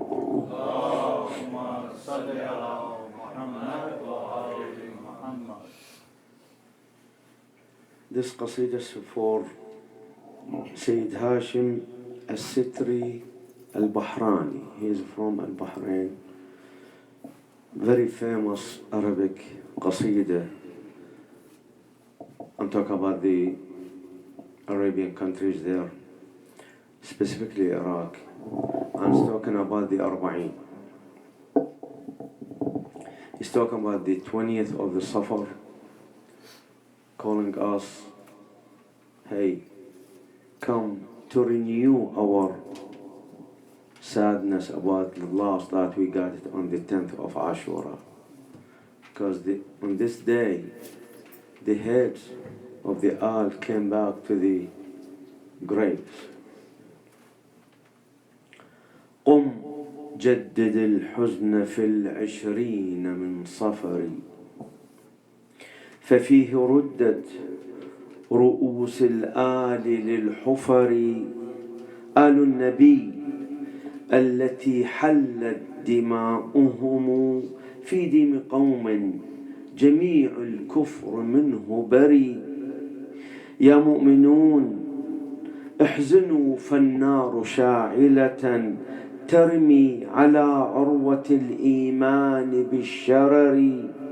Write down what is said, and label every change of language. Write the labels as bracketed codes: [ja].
[ar] اللهم صل على محمد وآل محمد. [en] This قصيدة for Sayyid Hashim Al-Sitri Al-Bahrani. He is from Al-Bahrain. Very famous Arabic قصيدة. I'm talking about the Arabian countries there, specifically Iraq. I'm talking about the Arbaeen. He's talking about the 20th of the Safar, calling us, hey, come to renew our sadness about the loss that we got on the 10th of Ashura. Because on this day, the heads of the Al came back to the graves. [ar] قم جدد الحزن في 20 من صفر ففيه ردت رؤوس الآل للحفر آل النبي التي حلت دماؤهم في دم قوم جميع الكفر منه بري يا مؤمنون احزنوا فالنار شاعلة ترمي على عروة الإيمان بالشرر